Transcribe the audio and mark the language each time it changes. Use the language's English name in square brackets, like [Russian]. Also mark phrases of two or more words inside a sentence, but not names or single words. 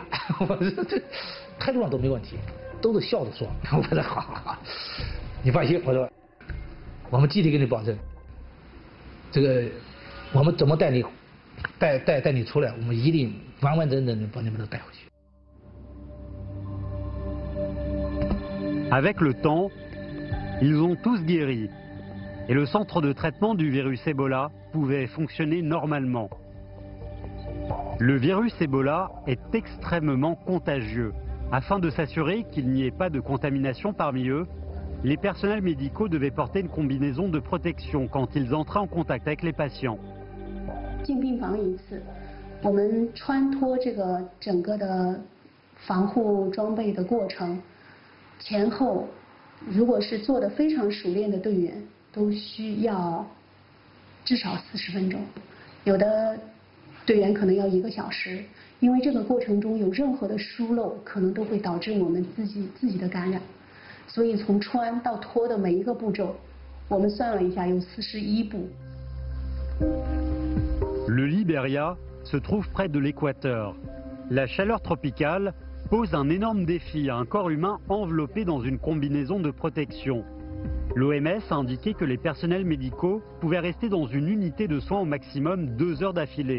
[Chinese] 我这态度上都没问题，都是笑着说。我说好，你放心，我说我们集体给你保证， 这个我们怎么带你出来，我们一定完完整整的把你们都带回去。 [French] Avec le temps, ils ont tous guéri et le centre de traitement du virus Ebola pouvait fonctionner normalement. Le virus Ebola est extrêmement contagieux. Afin de s'assurer qu'il n'y ait pas de contamination parmi eux, les personnels médicaux devaient porter une combinaison de protection quand ils entraient en contact avec les patients. [Chinese] 进病房一次，我们穿脱这个整个的防护装备的过程，前后如果是做得非常熟练的队员，都需要至少40分钟，有的队员可能要1个小时，因为这个过程中有任何的疏漏，可能都会导致我们自己的感染。所以从穿到脱的每一个步骤，我们算了一下，有41步。 [French] Le Libéria se trouve près de l'équateur. La chaleur tropicale pose un énorme défi à un corps humain enveloppé dans une combinaison de protection. L'OMS a indiqué que les personnels médicaux pouvaient rester dans une unité de soins au maximum 2 heures d'affilée.